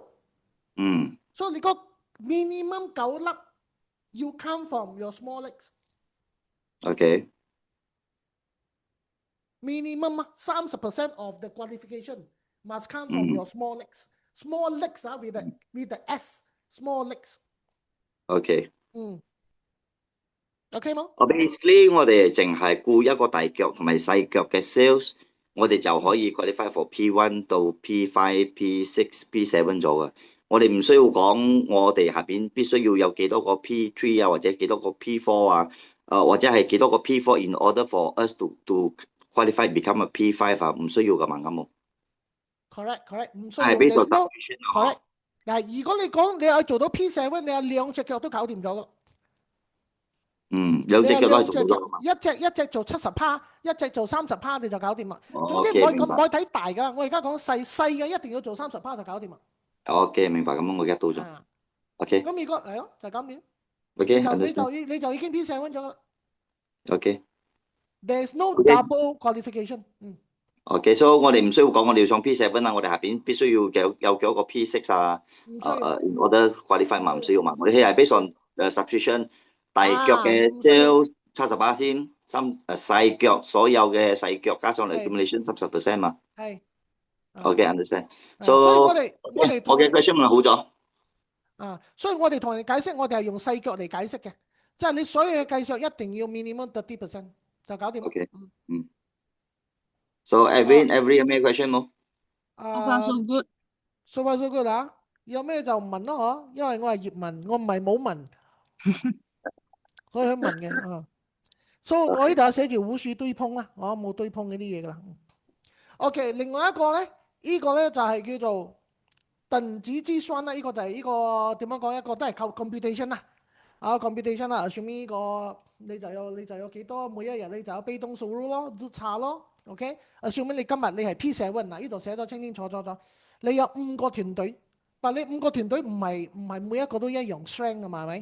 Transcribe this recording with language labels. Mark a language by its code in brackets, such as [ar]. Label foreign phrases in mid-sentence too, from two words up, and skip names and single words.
[yue] 所以你個 minimum 9 粒。 [en] You come from your small legs. [yue] Okay. [en] minimum 30% of the qualification must come from your small legs. Small legs with the S, small legs. [yue] OK。 OK 冇？ basically 我哋淨係顧一個大腳同埋細腳嘅 sales，我哋就可以 [en] qualify for [yue] P1 到 P5、P6、P7 咗嘅。我哋唔需要講我哋下邊必須要有幾多個 P3 啊，或者幾多個 P4 啊，或者係幾多個 P4 [en] in order for us to qualify become a [yue] P5 啊，唔需要噶嘛，啱冇？Correct，唔需要。係 [en] based on [yue] correct。嗱，如果你講你有做到 P7，你有兩隻腳都搞掂咗噶。兩隻腳都係做到咗。一隻做70%，一隻做30%，你就搞掂啦。總之唔可以睇大噶，我而家講細嘅一定要做30%就搞掂啦。 OK， 明白，咁我 get 到咗。OK。咁如果係咯，就咁樣。 OK，你就已經 P7 咗啦。 [en] OK。There's no double qualification。 [yue] OK，所以我哋唔需要講我哋要上 P7 啦，我哋下邊必須要有幾多個 P6 啊？我覺得 qualify 嘛，唔需要嘛。我哋係 [en] based on substitution。 [yue] 大腳嘅 sales 70%先，細腳所有嘅細腳加上嚟 accumulation 10% 嘛。係。 [en] OK，understand。 [yue] 所以我嘅 question 問好咗。所以我哋同人解釋，我哋係用細腳嚟解釋嘅，即係你所有嘅計數一定要 minimum 30% 就搞掂。 [en] OK。So every [yue] 有咩 question 冇 [en] ？So far so good。 So far so good 啊！ [yue] 有咩就問咯，嗬，因為我係葉問，我唔係冇問。所以去問嘅所以我呢度寫住無需對碰啦，我冇對碰嗰啲嘢噶啦。OK， 另外一個咧，呢個咧就係叫做等值計算啦，呢個就係呢個點樣講？一個都係靠 computation 啦，computation 啦，assume 呢個你就有幾多，每一日你就有被動收入咯，日差咯。OK，assume 你今日你係 P7 嗱，呢度寫咗清清楚楚咗，你有5個團隊，但你5個團隊唔係每一個都一樣 strength 噶嘛，係咪？